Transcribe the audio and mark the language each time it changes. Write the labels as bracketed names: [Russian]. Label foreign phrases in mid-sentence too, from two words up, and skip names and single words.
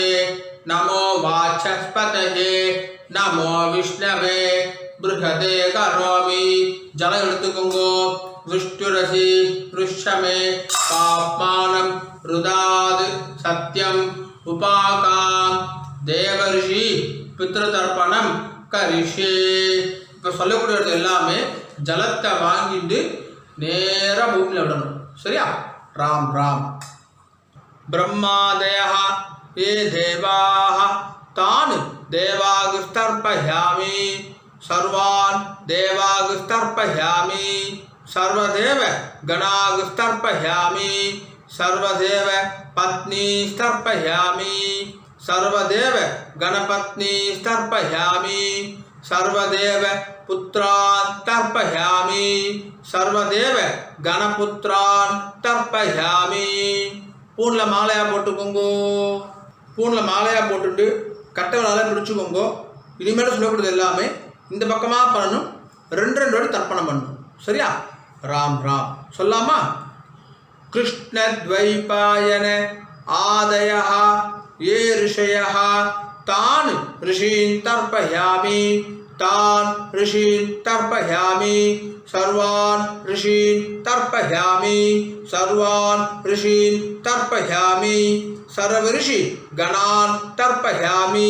[Sanskrit] नमो वाचस्पतये नमो विष्णवे बृहदे करोमि जल எடுத்துக்கோங்கோ विष्णुरसि ऋष्यमे पाप्मानं रुदाद सत्यम उपाकाम देवर्षि पितृतर्पणம் கரிஷே [Tamil] இப்போ சொல்லக்கூடியது எல்லாமே ஜலத்தை வாங்கிட்டு நேரா பூமியில் விடணும் சரியா ராம் ராம் [Sanskrit] ब्रह्मादयः ये देवाः तान् देवागुस्तर्पयामि सर्वान् देवागुस्तर्पयामि सर्वदेव गणागुस्तर्पयामि सर्वदेव पत्नीस्तर्पयामि सर्वदेव गणपत्नीस्तर्पयामि सर्वदेव पुत्रान् तर्पयामि सर्वदेव गणपुत्रान् तर्पयामि [Tamil] பூனில் மாலையாக போட்டுக்கோங்கோ பூனில் மாலையாக போட்டுட்டு கட்டைகளால் பிடிச்சிக்கோங்கோ இனிமேல் சொல்லக்கூடியது எல்லாமே இந்த பக்கமாக பண்ணணும் ரெண்டு வாட்டி தர்ப்பணம் பண்ணணும் சரியா ராம் ராம் சொல்லாமா [Sanskrit] कृष्णद्वैपायन आदयः ये ऋषयः तान् ऋषीन् तर्पयामि तान् ऋषीन् तर्पयामि सर्वान् ऋषीन् तर्पयामि सर्वान् ऋषीन् तर्पयामि सर्वऋषि गणान् तर्पयामि